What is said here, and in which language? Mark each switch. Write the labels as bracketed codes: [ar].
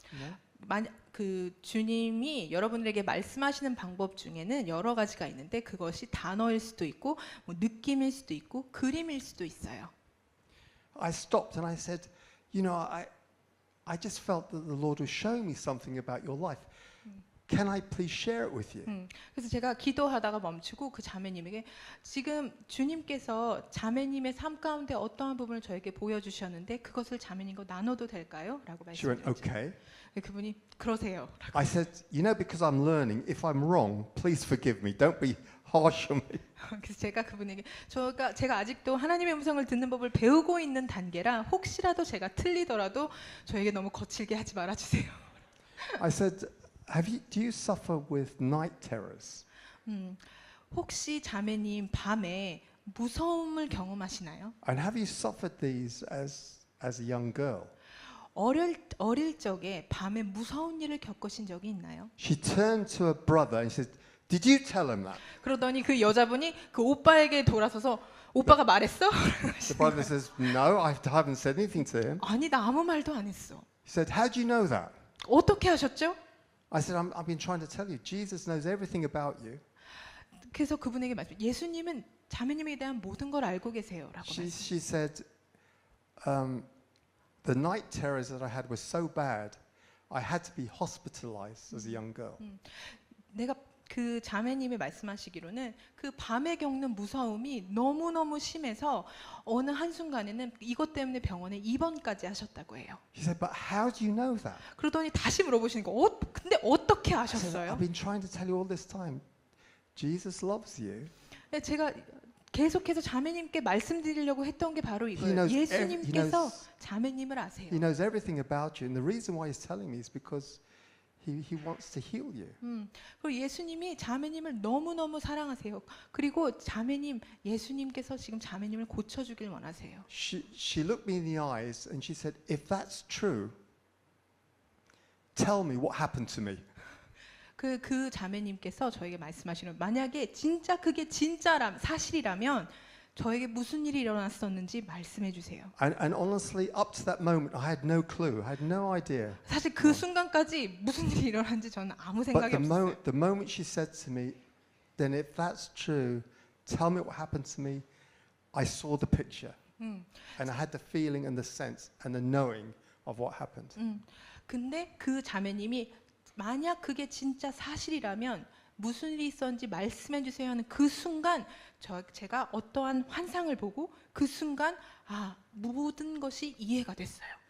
[en] You know? [ko] 만약 그 주님이 여러분들에게 말씀하시는 방법 중에는 여러 가지가 있는데 그것이 단어일 수도 있고 뭐 느낌일 수도 있고 그림일 수도 있어요. [en] I stopped and I said, you know, I just felt that the Lord was showing me something about your life. Can I please share it with you? [ko] 그래서 제가 기도하다가 멈추고 그 자매님에게 지금 주님께서 자매님의 삶 가운데 어떠한 부분을 저에게 보여주셨는데 그것을 자매님과 나눠도 될까요? 라고 [en] She went, [ko] 말씀드렸죠. [en] okay. [ko] 그분이 그러세요. [en] I said, you know, because I'm learning, if I'm wrong, please forgive me. Don't be harsh on me. [ko] 그래서 제가 그분에게 제가 아직도 하나님의 음성을 듣는 법을 배우고 있는 단계라 혹시라도 제가 틀리더라도 저에게 너무 거칠게 하지 말아주세요. [en] I said, do you suffer with night terrors? [ko] 혹시 자매님 밤에 무서움을 경험하시나요? [en] And have you suffered these as a young girl? [ko] 어릴 적에 밤에 무서운 일을 겪으신 적이 있나요? [en] She turned to her brother and said, did you tell him that? [ko] 그러더니 그 여자분이 그 오빠에게 돌아서서 오빠가 말했어? [en] The brother says, no, I haven't said anything to him. [ko] 아니 나 아무 말도 안 했어. [en] He said, how do you know that? [ko] 어떻게 하셨죠? [en] I said, I've been trying to tell you, Jesus knows everything about you. [ko] 그래서 그분에게 말씀. 예수님은 자매님에 대한 모든 걸 알고 계세요라고 말씀. [en] She said, the night terrors that I had were so bad, I had to be hospitalized as a young girl. [ko] 내가 그 자매님이 말씀하시기로는 그 밤에 겪는 무서움이 너무너무 심해서 어느 한순간에는 이것 때문에 병원에 입원까지 하셨다고 해요. She said, but how do you know that? 그러더니 다시 물어보시니까 근데 어떻게 [en] I said, [ko] 아셨어요? [en] I've been trying to tell you all this time. Jesus loves you. [ko] 제가 계속해서 자매님께 말씀드리려고 했던 게 바로 [en] He [ko] 이거예요. [en] knows [ko] 예수님께서 자매님을 아세요. [en] He knows everything about you. And the reason why he's telling me is because he wants to heal you. [ko] 그리고 예수님이 자매님을 너무너무 사랑하세요. 그리고 예수님께서 지금 자매님을 고쳐주길 원하세요. [en] She looked me in the eyes and she said, if that's true, tell me what happened to me. [ko] 그 자매님께서 저에게 말씀하시는 만약에 진짜 그게 사실이라면 저에게 무슨 일이 일어났었는지 말씀해 주세요. [en] And honestly, up to that moment, I had no clue. I had no idea. [ko] 사실 그 순간까지 무슨 일이 일어났는지 저는 아무 [en] But [ko] 생각이 없었어요. [en] the moment she said to me, then if that's true, tell me what happened to me, I saw the picture. And I had the feeling and the sense and the knowing of what happened. [ko] 근데 그 자매님이 만약 그게 진짜 사실이라면 무슨 일이 있었는지 말씀해 주세요 하는 그 순간 제가 어떠한 환상을 보고 그 순간 모든 것이 이해가 됐어요.